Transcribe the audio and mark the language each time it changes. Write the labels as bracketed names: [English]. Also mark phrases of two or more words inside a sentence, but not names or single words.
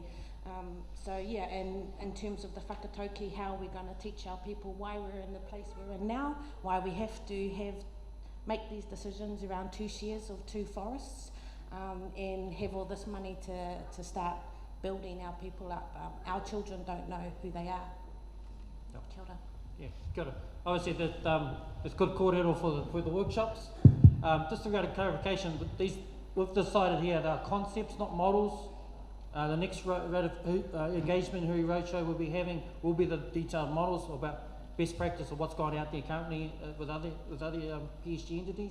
[English] So yeah, and in terms of the whakatauki, how we're going to teach our people why we're in the place we're in now, why we have to make these decisions around 2 shares of 2 forests, and have all this money to start building our people up. Our children don't know who they are. [Māori] Kia ora. Yeah, kia ora. [English] Obviously it's good kōrero for the workshops. Just to go to clarification, we've decided here they are concepts, not models. The next engagement Hui roadshow we'll be having will be the detailed models about best practice of what's going out there currently with other PSG entities.